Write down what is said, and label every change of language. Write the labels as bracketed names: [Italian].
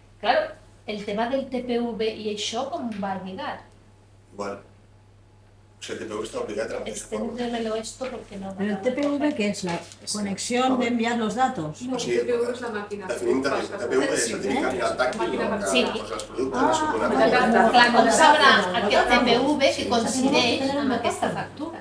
[Catalan] Claro, el tema del TPV i això com va lligar? Igual. O sigui, el TPV està obligat a la mateixa forma. [Spanish] Exténdemelo esto porque no... ¿Pero el TPV qué es? ¿La conexión de enviar los datos? [Catalan] No, el TPV és la màquina. Definim TPV és certificat final tàctil, que posa els productes, que surt una Clar, com sabrà aquest TPV que coincideix amb aquesta factura?